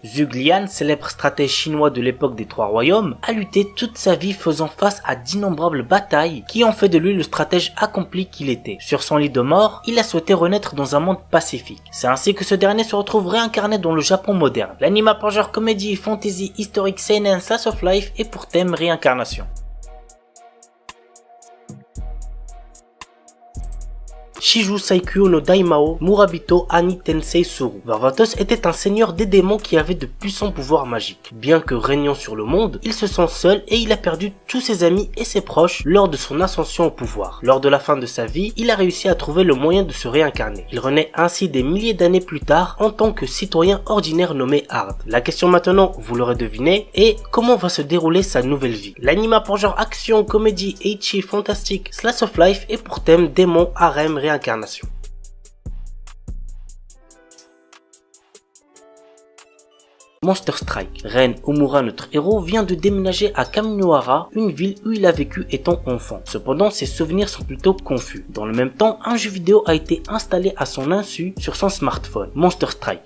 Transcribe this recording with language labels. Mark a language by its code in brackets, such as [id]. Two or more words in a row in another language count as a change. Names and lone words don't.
[fr] Zhuge Liang, célèbre stratège chinois de l'époque des 3 royaumes, a lutté toute sa vie faisant face à d'innombrables batailles qui ont fait de lui le stratège accompli qu'il était. Sur son lit de mort, il a souhaité renaître dans un monde pacifique. C'est ainsi que ce dernier se retrouve réincarné dans le Japon moderne. L'anime a pour genre comédie, fantasy, historique, seinen, [en] slice of life [fr] et pour thème réincarnation. Shiju Saikyo no Daimao Murabito Ani Tensei Suru. Varvatos était un seigneur des démons qui avait de puissants pouvoirs magiques. Bien que régnant sur le monde, il se sent seul et il a perdu tous ses amis et ses proches lors de son ascension au pouvoir. Lors de la fin de sa vie, il a réussi à trouver le moyen de se réincarner. Il renaît ainsi des milliers d'années plus tard en tant que citoyen ordinaire nommé Hard. La question maintenant, vous l'aurez deviné, est comment va se dérouler sa nouvelle vie. L'anime pour genre action, comédie, ecchi, fantastique, [en] slice of life [fr] et pour thème démon, harem, réincarnation. Monster Strike. Ren Omura, notre héros, vient de déménager à Kaminohara, une ville où il a vécu étant enfant. Cependant, ses souvenirs sont plutôt confus. Dans le même temps, un jeu vidéo a été installé à son insu sur son smartphone, Monster Strike.